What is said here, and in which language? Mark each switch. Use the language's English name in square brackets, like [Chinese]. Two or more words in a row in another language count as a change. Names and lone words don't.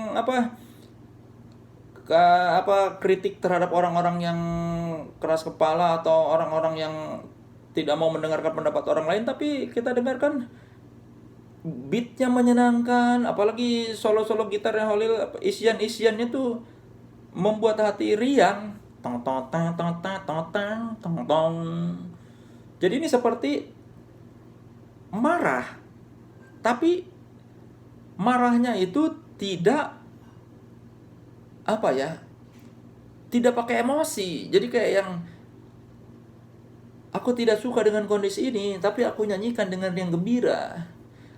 [Indonesian] kritik terhadap orang-orang yang keras kepala atau orang-orang yang tidak mau mendengarkan pendapat orang lain, tapi kita dengarkan beatnya menyenangkan, apalagi solo-solo gitarnya Holil, isian-isiannya tuh membuat hati riang. Tong tong tong tong tong tong tong tong. Jadi ini seperti marah, tapi marahnya itu tidak tidak pakai emosi. Jadi kayak yang, aku tidak suka dengan kondisi ini, tapi aku nyanyikan dengan yang gembira.